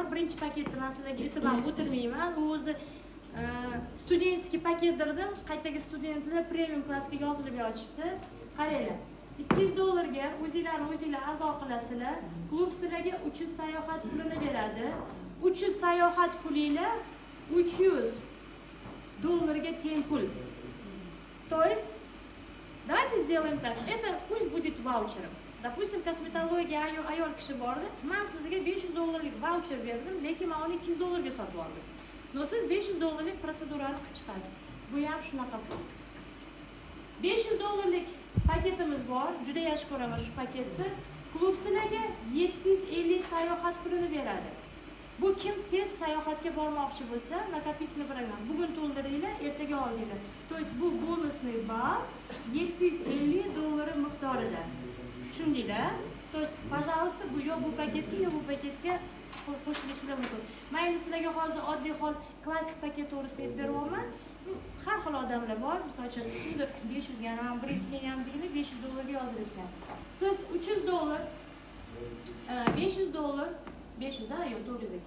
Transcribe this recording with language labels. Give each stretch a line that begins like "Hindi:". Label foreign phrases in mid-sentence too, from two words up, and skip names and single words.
Uzbek: Birinchi paketni men sizlarga aytib o'tirmayman. U o'zi studentskiy paketlardan qaytagi studentlar premium klassga yozilib yotibdi. Qaranglar. $200 ga o'zinglar a'zo qilasizlar. Klub sizlarga 300 sayohat pulini beradi. 300 sayohat pulinglar $300 ga teng pul.
Russian: То есть давайте сделаем так. Это пусть будет ваучером. Допустим, косметология
Uzbek: ayol kishi bordi. Men sizga $500 vaucher berdim, lekin men uni $200 ga sotib oldim. No siz $500 protsedurani qilib chiqasiz. Bu ham shunaqa pul. $500 paketimiz bor. Juda yaxshi ko'raman shu paketni. Klub sizlarga 750 sayohat pulini beradi. Bu kim tez sayohatga bormoqchi bo'lsa,
Russian: накопительный программа.
Uzbek: Bugun to'ldiringlar, ertaga olinglar.
Russian: То есть
Uzbek: bu bonusный ball $750 miqdorida. Tushundinglar?
Russian: То есть, пожалуйста,
Uzbek: bu paketga qo'shilishingiz mumkin. Mayli sizlarga hozir oddiy hol klassik paket to'g'risida aytib beryapman. Har xil odamlar bor. Misol uchun 500 ga ham, birinchi ham deydi, $500 ga yozilishgan. Siz $300 $500 500 da yo'q, 400 ekan.